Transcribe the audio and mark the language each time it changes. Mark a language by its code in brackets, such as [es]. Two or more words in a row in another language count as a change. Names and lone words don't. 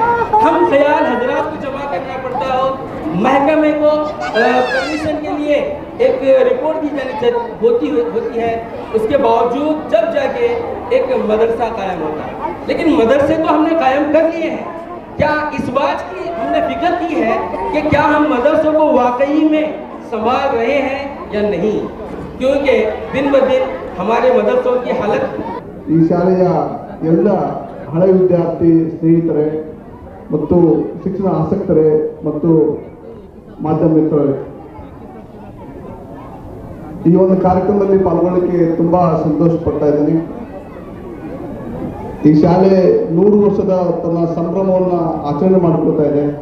[ur] ہم خیال حضرات کو جمع کرنا پڑتا ہو، محکمے کو پرمیشن کے لیے ایک رپورٹ دی جانی ہوتی ہے، اس کے باوجود جب جا کے ایک مدرسہ قائم ہوتا ہے. لیکن مدرسے تو ہم نے قائم کر لیے ہیں، کیا اس بات کی ہم نے فکر کی ہے کہ کیا ہم مدرسوں کو واقعی میں سنبھال رہے ہیں یا نہیں? کیونکہ دن بہ دن ہمارے مدرسوں کی حالت. [kn] ಈ ಶಾಲೆಯ ಎಲ್ಲ ಹಳೆ ವಿದ್ಯಾರ್ಥಿ ಸ್ನೇಹಿತರೆ ಮತ್ತು ಶಿಕ್ಷಣ ಆಸಕ್ತರೇ ಮತ್ತು ಮಾಧ್ಯಮ ಮಿತ್ರರೇ, ಈ ಒಂದು ಕಾರ್ಯಕ್ರಮದಲ್ಲಿ ಪಾಲ್ಗೊಳ್ಳಲಿಕ್ಕೆ ತುಂಬಾ ಸಂತೋಷ ಪಡ್ತಾ ಇದ್ದೀನಿ. ಈ ಶಾಲೆ 100 ವರ್ಷದ ತನ್ನ ಸಂಭ್ರಮವನ್ನು ಆಚರಣೆ ಮಾಡಿಕೊಳ್ತಾ ಇದೆ.